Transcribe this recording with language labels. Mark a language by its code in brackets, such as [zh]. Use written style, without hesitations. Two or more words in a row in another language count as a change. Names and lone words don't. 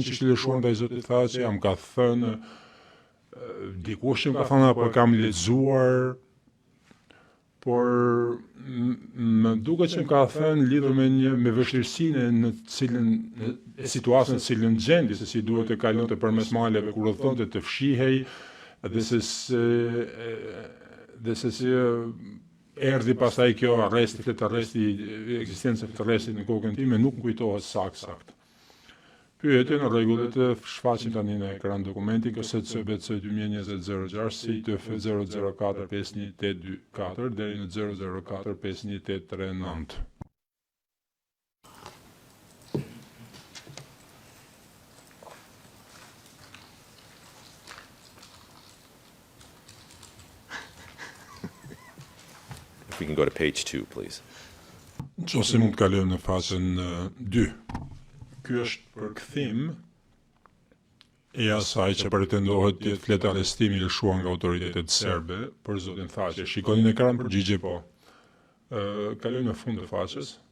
[sq] që ishte lëshuar ndaj Zotit Thaçi, jam ka thënë dikush që më ka thënë apo kam lexuar, por më duket që më ka thënë lidhur me vështirësinë në situatën në cilën gjendi, se si duhet të kalonte përmes maleve kur udhëtonte të fshihej dhe se si erdhi pastaj kjo ekzistenca e fletarrestit në kokën time, nuk më kujtohet sakt. Pyetje në rregull, të shfaqim tani në ekran dokumentin KSCBC 2020-06 CTF 004-5184 deri në 004-5139. [en] If we can go to page 2, please. [sq] Nëse mund të kalojmë në fazën 2. Ky është përkthim e asaj që pretendohet të jetë fletarrestimi i lëshuar nga autoritetet serbe për Zotin Thaçi. Shikoni në ekran përgjigje po. Kalojmë në fund të faqes.